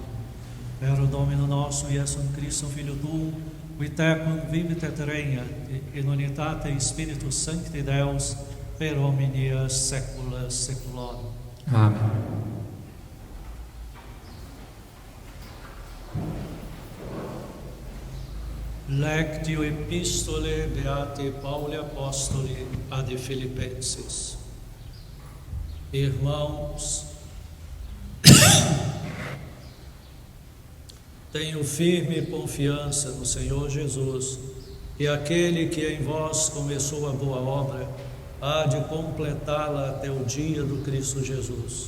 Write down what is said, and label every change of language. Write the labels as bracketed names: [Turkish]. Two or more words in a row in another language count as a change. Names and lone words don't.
[Latin] Per Domino nostro Iesum Christum Filio Tuum, qui tecum vivit et regnat in unitate Spiritus Sancti Deus, per omnia saecula saeculorum. Amen. Lectio Epistolae Beati Pauli Apostoli ad Filipenses. [Portuguese] Irmãos, tenho firme confiança no Senhor Jesus, e aquele que em vós começou a boa obra há de completá-la até o dia do Cristo Jesus.